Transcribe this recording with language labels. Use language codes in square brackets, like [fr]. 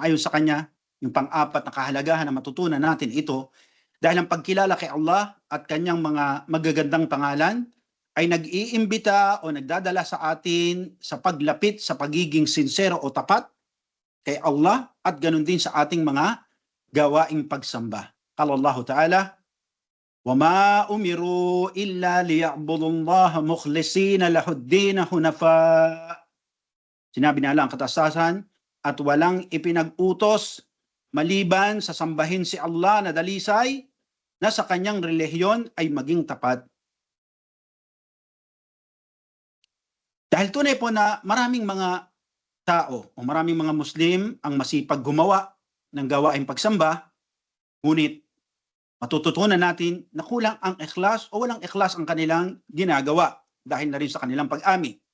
[tl] Ayon sa kanya, yung pang-apat na kahalagahan na matutunan natin ito, dahil ang pagkilala kay Allah at kanyang mga magagandang pangalan ay nag-iimbita o nagdadala sa atin sa paglapit sa pagiging sincero o tapat kay Allah at ganun din sa ating mga gawaing pagsamba. [ar] Qala Allah Ta'ala, وَمَا أُمِرُوا إِلَّا لِيَعْبُدُوا اللَّهَ مُخْلِصِينَ لَهُ الدِّينَ حُنَفَاءَ. [tl] Sinabi na lang ang katastasan, at walang ipinag-utos maliban sa sambahin si Allah na dalisay na sa kanyang relihiyon ay maging tapat. Dahil tunay po na maraming mga tao o maraming mga Muslim ang masipag gumawa ng gawaing pagsamba, ngunit matututunan natin na kulang ang ikhlas o walang ikhlas ang kanilang ginagawa dahil na rin sa kanilang pag-ami.